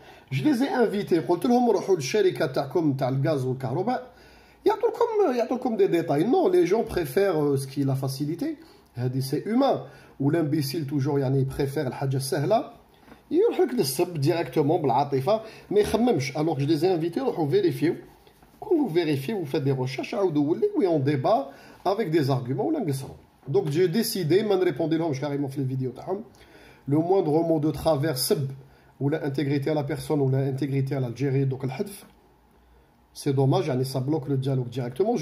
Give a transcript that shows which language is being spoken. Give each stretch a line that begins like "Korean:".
Arabic: Je les ai invités, قلت لهم روحوا للشركه تاعكم تاع الغاز والكهرباء يعطوكم des détails.
French: Non, les gens préfèrent ce qui est la facilité. هذه c'est humain.
Arabic: ou l'imbécile toujours يعني préfère الحاجه السهله يروح لك للسب directement بالعاطفه ما يخممش.
French: alors que je les ai invités روحوا vérifier. quand vous vérifiez, vous faites des recherches, عاودوا ولي oui on débat avec des arguments ولا نقصروا. donc j'ai décidé ما نريبوندي لهمش carrément في les vidéos تاعهم. le moindre mot de travers سب ولا intégrité à la personne ولا intégrité à l'Algérie, donc الحذف, c'est dommage, يعني ça bloque le dialogue directement.